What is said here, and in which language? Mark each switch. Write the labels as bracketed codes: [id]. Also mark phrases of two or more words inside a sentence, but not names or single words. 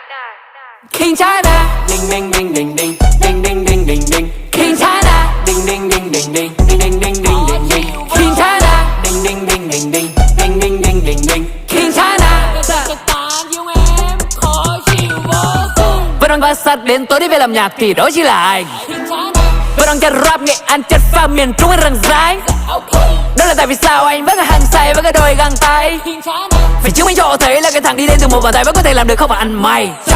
[en] King China, ding ding ding ding ding ding ding ding ding ding. King China, ding ding ding ding ding ding ding ding ding ding ding. King China, ding ding ding ding ding ding ding ding ding ding. King China. [vi] Vẫn đang bát sát đến tối đi về làm nhạc thì đó chỉ là anh. Vẫn đang chất rap nghệ An chất pha miền Trung anh răng rái. Đó là tại vì sao anh vẫn là hàng say với cái đôi găng tay. Phải chứng minh cho họ thấy là cái thằng đi lên từ một bàn tay vẫn có thể làm được không phải ăn mày.